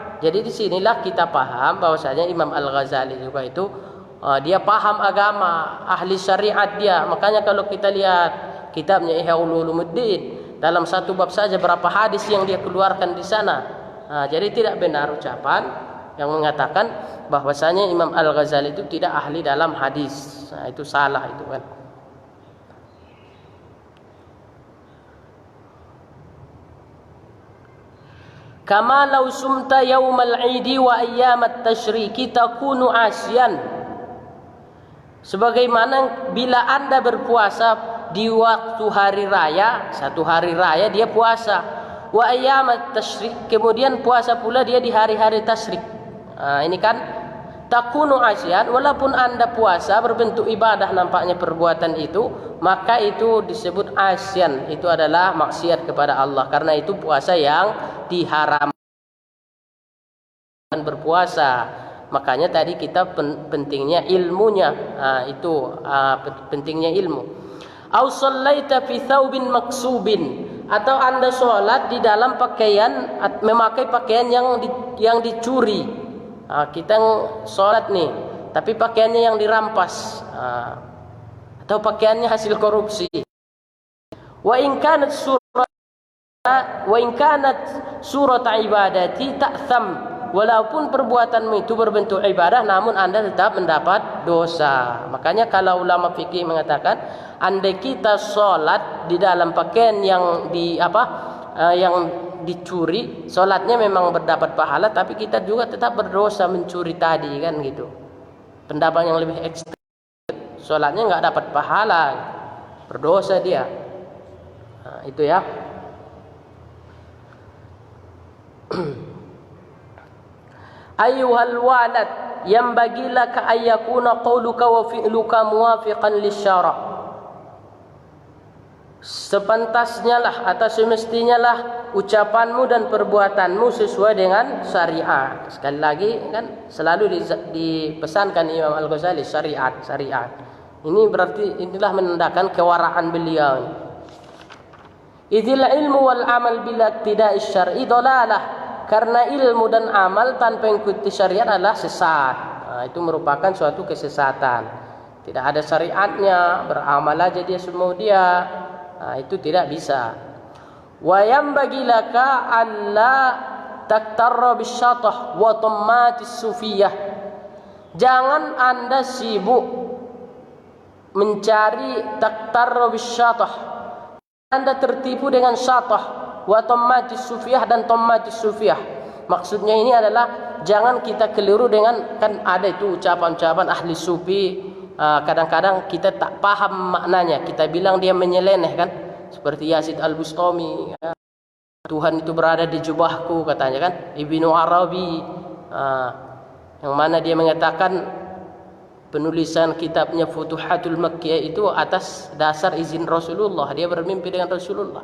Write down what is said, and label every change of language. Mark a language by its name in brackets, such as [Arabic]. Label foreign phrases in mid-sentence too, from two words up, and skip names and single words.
[Indonesian] Jadi di sinilah kita paham bahwasanya Imam Al-Ghazali juga itu dia paham agama, ahli syariat dia. Makanya kalau kita lihat kitabnya Ihya Ulumuddin, dalam satu bab saja berapa hadis yang dia keluarkan di sana. Jadi tidak benar ucapan yang mengatakan bahwasanya Imam Al-Ghazali itu tidak ahli dalam hadis. Itu salah itu kan. [Arabic] كما لو صمت يوم العيد وأيام التشريق تكون عاصيا. [Indonesian] Sebagaimana bila Anda berpuasa di waktu hari raya, satu hari raya dia puasa, [Arabic] وأيام التشريق, [Indonesian] kemudian puasa pula dia di hari-hari tasyrik. Ini kan [Arabic] تكون عاصيا, [Indonesian] walaupun Anda puasa berbentuk ibadah nampaknya perbuatan itu, maka itu disebut asyan, itu adalah maksiat kepada Allah, karena itu puasa yang diharamkan berpuasa. Makanya tadi kita pentingnya ilmunya, pentingnya ilmu. [Arabic] أو صليت في ثوب مغصوب, [Indonesian] atau Anda sholat di dalam pakaian, memakai pakaian yang dicuri. Kita sholat nih, tapi pakaiannya yang dirampas, atau pakaiannya hasil korupsi. [Arabic] وإن كانت صورة عبادة تأثم, [Indonesian] walaupun perbuatanmu itu berbentuk ibadah, namun Anda tetap mendapat dosa. Makanya kalau ulama fikih mengatakan, andai kita sholat di dalam pakaian yang dicuri, sholatnya memang berdapat pahala, tapi kita juga tetap berdosa mencuri tadi, kan gitu. Pendapat yang lebih ekstrem, sholatnya nggak dapat pahala, berdosa dia. Itu ya. [Arabic] أيها الولد ينبغي لك أن يكون قولك وفعلك موافقا للشرع'. [Indonesian] Sepantasnya lah atau semestinya lah ucapanmu dan perbuatanmu sesuai dengan syariat. Sekali lagi kan selalu dipesankan Imam Al-Ghazali syariat. Ini berarti inilah menandakan kewaraan beliau. [Arabic] إذ العلم والعمل بلا اقتداء الشرع ضلالة. [Indonesian] Karena ilmu dan amal tanpa mengikuti syariat adalah sesat. Itu merupakan suatu kesesatan. Tidak ada syariatnya, beramal aja dia semua dia. Itu tidak bisa. [Arabic] وينبغي لك ألا تغتر بشطح وطامات الصوفية. [Indonesian] Jangan Anda sibuk mencari [Arabic] تغتر بشطح. [Indonesian] Anda tertipu dengan [Arabic] شطح وطامات الصوفية [Indonesian] dan [Arabic] طامات الصوفية. [Indonesian] Maksudnya ini adalah jangan kita keliru dengan, kan ada itu ucapan-ucapan ahli sufi, kadang-kadang kita tak paham maknanya, kita bilang dia menyeleneh kan, seperti Yazid Al-Bustami, Tuhan itu berada di jubahku katanya kan, Ibnu Arabi, yang mana dia mengatakan penulisan kitabnya Futuhatul Makkiyah itu atas dasar izin Rasulullah, dia bermimpi dengan Rasulullah.